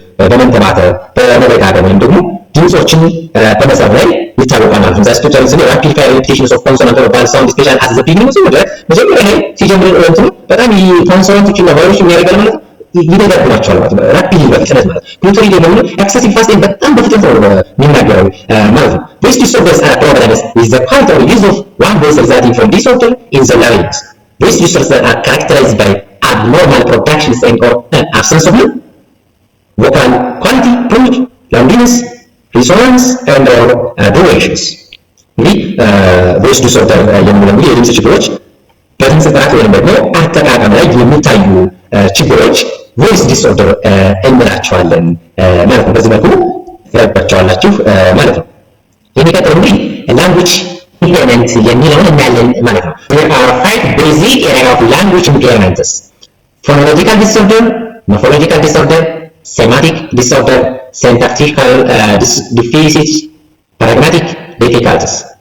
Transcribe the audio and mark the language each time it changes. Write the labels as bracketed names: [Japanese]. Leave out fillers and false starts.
[Amharic] በመንተባተብ በመደጋገም ወይም ደግሞ ድምጾችን በመሳብ ላይ ይታወቃል ማለት ነው። ዛስቶቻል ስለ [English] rapid repetitions of consonant or vowel sound especially at the beginning [Amharic] so መጀመሪያ ላይ ሲጀምር እንትኑ በጣም ኮንሶናንቶችና ቫወሎች የሚያደርጋል ማለት ነው። ይደጋግማቸዋል ማለት ነው። ራፒድ በፍጥነት ማለት ነው። ክሉተሪ ደግሞ ኤክሰሲቭ ፋስቲንግ በጣም በፍጥነት ነው የሚናገረው ማለት ነው። [English] These disorders are problems with the part or use of one voice resulting from disorder in the larynx. These disorders are characterized by abnormal productions and or absence of vocal quality, pitch, loudness, resonance and or durations. [Amharic] እንግዲህ voice disorder የምንለው እንግዲህ የድምጽ ችግሮች በድምጽ ጥራት ወይም ደግሞ አጠቃቀም ላይ የሚታዩ ችግሮች ቮይስ ዲስኦርደር እንላቸዋለን ማለት ነው። በዚህ መልኩ ትረዷቸዋላችሁ ማለት ነው። የሚቀጥለው እንግዲህ ላንጉጅ ኢምፔርመንት የሚለውን እናያለን ማለት ነው። [English] there are 5 basic area of language impairments: phonological disorder, morphological disorder, semantic disorder, syntactical deficits, pragmatic difficulties.